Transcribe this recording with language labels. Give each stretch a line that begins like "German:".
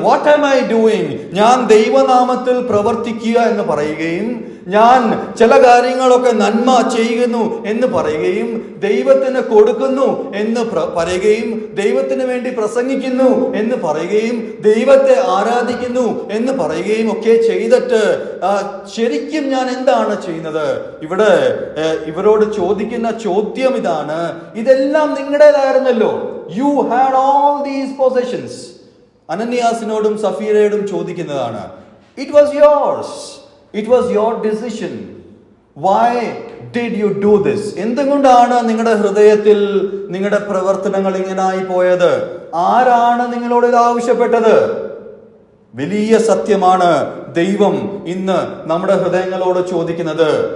English: What am I doing?
Malayalam: ഞാൻ ദൈവനാമത്തിൽ പ്രവർത്തിക്കുക എന്ന് പറയുകയും, ഞാൻ ചില കാര്യങ്ങളൊക്കെ നന്മ ചെയ്യുന്നു എന്ന് പറയുകയും, ദൈവത്തിന് കൊടുക്കുന്നു എന്ന് പറയുകയും, ദൈവത്തിന് വേണ്ടി പ്രസംഗിക്കുന്നു എന്ന് പറയുകയും, ദൈവത്തെ ആരാധിക്കുന്നു എന്ന് പറയുകയും ഒക്കെ ചെയ്തിട്ട് ശരിക്കും ഞാൻ എന്താണ് ചെയ്യുന്നത്? ഇവിടെ ഇവരോട് ചോദിക്കുന്ന ചോദ്യം ഇതാണ്: ഇതെല്ലാം നിങ്ങളുടേതായിരുന്നല്ലോ.
English: You had all these possessions.
Malayalam: അനന്യാസിനോടും സഫീരയോടും ചോദിക്കുന്നതാണ്.
English: It was yours. It was your decision. Why did you do this?
Malayalam: എന്തുകൊണ്ടാണ് നിങ്ങളുടെ ഹൃദയത്തിൽ നിങ്ങളുടെ പ്രവർത്തനങ്ങൾ ഇങ്ങനായി പോയത്? ആരാണ് നിങ്ങളോട് ഇത് ആവശ്യപ്പെട്ടത്? വലിയ സത്യമാണ് ദൈവം ഇന്ന് നമ്മുടെ ഹൃദയങ്ങളോട് ചോദിക്കുന്നത്.